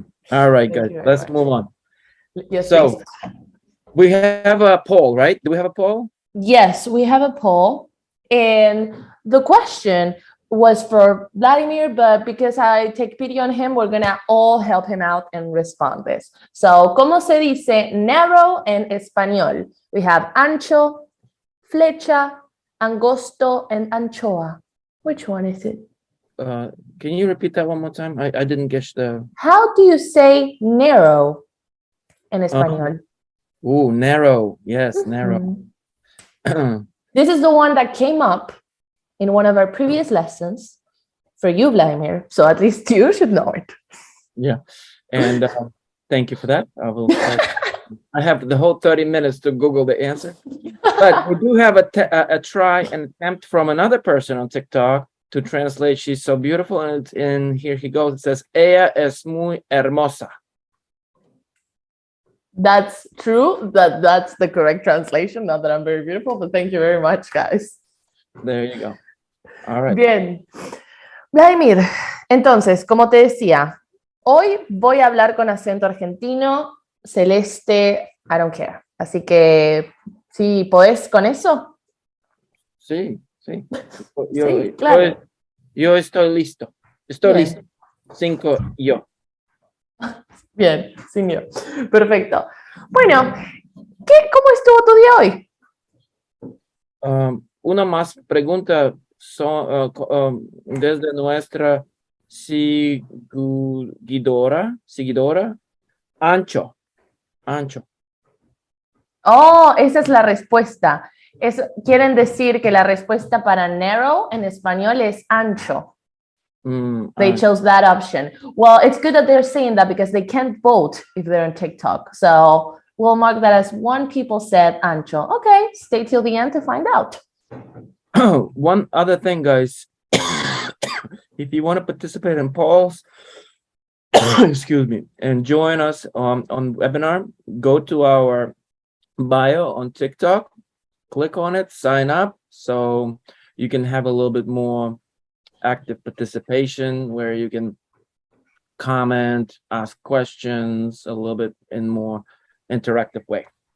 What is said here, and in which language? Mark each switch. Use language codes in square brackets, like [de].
[en] All right, guys. Let's move on. Yes, so please. We have a poll, right? Do we have a poll? Yes, we have a poll. And the question was for Vladimir, but because I take pity on him, we're gonna all help him out and respond this. [es] So, ¿cómo se dice narrow en español? [en] We have ancho, flecha, angosto, and anchoa. Which one is it? Can you repeat that one more time? I didn't get the... How do you say narrow [es] en español? [en] Narrow. Yes, narrow. This is the one that came up in one of our previous lessons for you, Vladimir. So at least you should know it. Yeah. And thank you for that. I have the whole 30 minutes to Google the answer. But we do have a try and attempt from another person on TikTok to translate "she's so beautiful," and here he goes. It says, [es] "Ella es muy hermosa." [en] That's true. That's the correct translation. Not that I'm very beautiful, but thank you very much, guys. There you go. All right. [es] Bien. Vladimir, entonces, como te decía, hoy voy a hablar con acento argentino, celeste, [en] I don't care. [es] Así que, ¿sí podés con eso? Sí. Sí, claro. Yo estoy listo. Estoy listo. 5, yo. Bien, señor. Perfecto. Bueno, ¿cómo estuvo tu día hoy? Una más pregunta desde nuestra seguidora, ancho. Oh, esa es la respuesta. Quieren decir que la respuesta para narrow en español es ancho. [en] They chose that option. Well, it's good that they're saying that because they can't vote if they're on TikTok. So we'll mark that as one people said ancho. Okay, stay till the end to find out. One other thing, guys. If you want to participate in polls, excuse me, and join us on webinar, go to our bio on TikTok, click on it, sign up, so you can have a little bit more active participation where you can comment, ask questions a little bit in more interactive way.